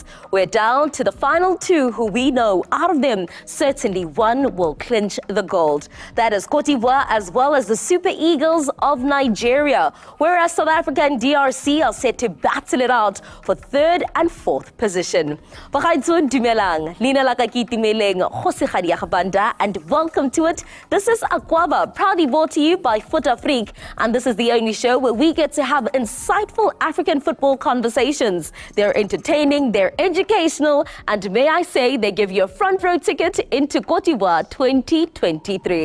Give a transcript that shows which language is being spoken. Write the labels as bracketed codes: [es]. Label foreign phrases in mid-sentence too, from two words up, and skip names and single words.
[en] We're down to the final 2 who we know out of them, certainly one will clinch the gold. That is Coted'Ivoire as well as the Super Eagles of Nigeria, whereas South Africa and DRC are set to battle it out for 3rd and 4th position. [tn] Bagaitsho dumelang, Lina la ka ke itumeleng, Kgosigadi ya Gabanda, [en] and welcome to it. This is Aquaba, proudly brought to you by Fut-Afrique, and this is the only show where we get to have insightful African football conversations. They're entertaining, they're educational, and may I say, they give you a front row ticket into Coted'Ivoire 2023.